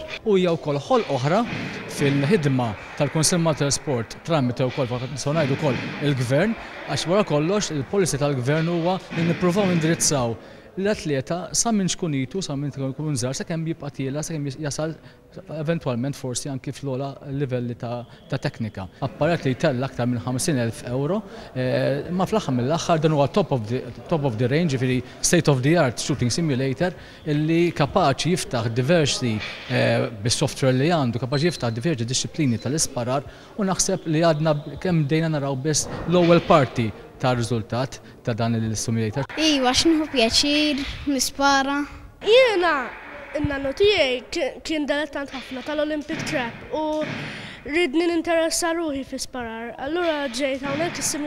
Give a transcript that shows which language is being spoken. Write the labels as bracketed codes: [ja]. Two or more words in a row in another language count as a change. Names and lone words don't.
[mt] U hija wkoll ħolq oħra fil-ħidma tal-Kunsill Malta-Sport tramite wkoll nistgħu ngħidu wkoll il-Gvern għax wara kollox il-policy tal-Gvern huwa li nippruvaw indirizzaw l-atleta sa minn xkunitu, sa minn tkun żgħar, sakemm jibqa' tiela, sakemm jasal eventwalment forsi anki fl-ogħla livelli ta' teknika. Apparat li jtella aktar minn 50,000 euro, ma fl-aħħar mill-aħħar dan huwa [en] top of the range, [mt] ġifieri [en] state of the art shooting simulator [mt] illi kapaċi jiftaħ diversi bis-software li għandu, kapaċi jiftaħ diversi disċiplini tal-isparar u naħseb li għadna kemm dejna naraw biss l-ewwel parti ta' riżultat ta' dan il-simulator. Iwa, x'nieħu pjaċir, nispara. Jiena in-nano tiegħi kien dilettant ħafna tal- [en] Olympic trap [mt] u ridni ninteressa ruħi fi sparar, allura ġejt hawnhekk is-simulator.